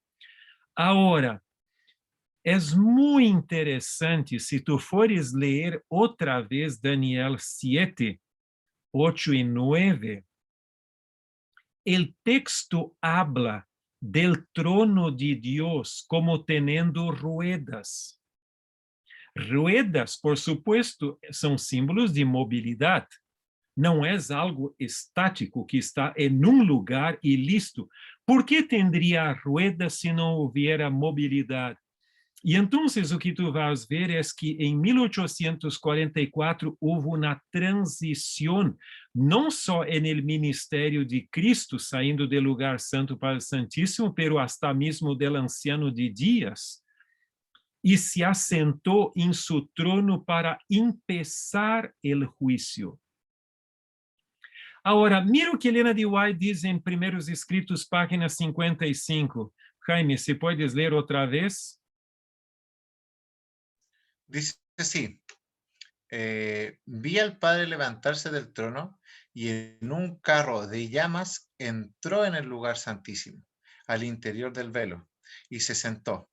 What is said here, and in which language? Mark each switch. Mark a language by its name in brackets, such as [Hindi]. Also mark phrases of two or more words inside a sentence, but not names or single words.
[Spanish] Ahora, es muy interesante si tú fueres leer otra vez Daniel 7, 8 y 9. El texto habla del trono de Dios como teniendo ruedas. Ruedas, por supuesto, [Portuguese] são símbolos de mobilidade. Não é algo estático que está em um lugar e listo. Por que teria ruedas se não houvera mobilidade? E então, o que tu vas ver é que em 1844 houve uma transição, não só no ministério de Cristo, saindo do lugar santo para o Santíssimo, [Spanish] pero hasta mesmo del anciano de dias, [Portuguese] e se assentou em seu trono para empezar o juízo. Agora, mira o que Helena de White diz em Primeiros Escritos, página 55. Jaime, se puedes ler outra vez? [Spanish] Dice así, vi al Padre levantarse del trono y en un carro de llamas entró en el lugar santísimo, al interior del velo, y se sentó.